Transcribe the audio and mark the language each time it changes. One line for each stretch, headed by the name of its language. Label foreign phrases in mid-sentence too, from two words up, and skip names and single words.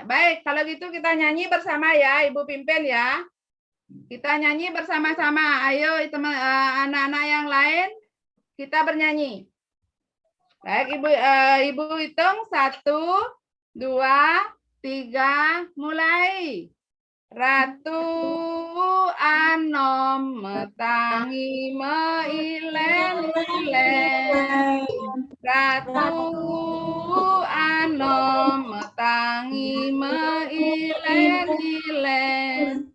Indonesian: Baik, kalau gitu kita nyanyi bersama ya, Ibu pimpin ya. Kita nyanyi bersama-sama. Ayo teman anak-anak yang lain, kita bernyanyi. Baik, Ibu hitung 1, 2, 3, mulai.
Balinese: Ratu Anom metangi meilen-ilen. Ratu Anom metangi meilen-ilen.